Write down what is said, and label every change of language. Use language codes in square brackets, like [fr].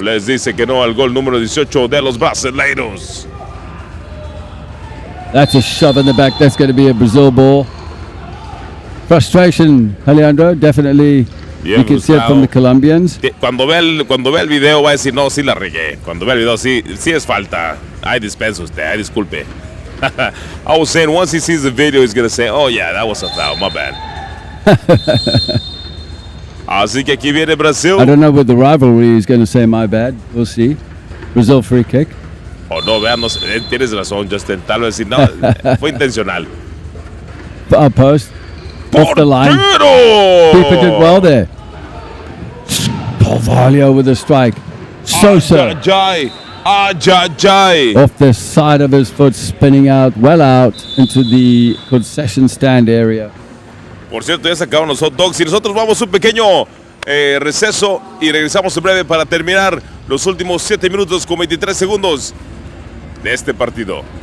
[es] Les dice que no al gol número 18 de los brasileiros. [en] That's a shove in the back. That's going to be a Brazil ball. Frustration, Alejandro, definitely [es] Bien [en] You can see it from the Colombians. [es] Cuando vea el video va a decir, no, sí la regué. Cuando vea el video, sí es falta. Ay, dispensa usted, ay, disculpe. [en] I was saying, once he sees the video, he's going to say, oh, yeah, that was a foul, my bad. [es] Así que aquí viene Brasil. [en] I don't know what the rivalry is going to say, my bad. We'll see. Brazil free kick. [es] Oh, no, vean, no, tienes razón, Justin. Tal vez sí, no, fue intencional. [en] Our post. Off the line. Keeper did well there. Carvalho with a strike. Sosa. Off the side of his foot, spinning out, well out into the concession stand area. [es] Por cierto, ya se acabaron los hot dogs y nosotros vamos a un pequeño receso y regresamos en breve para terminar los últimos 7 minutos con 23 segundos de este partido.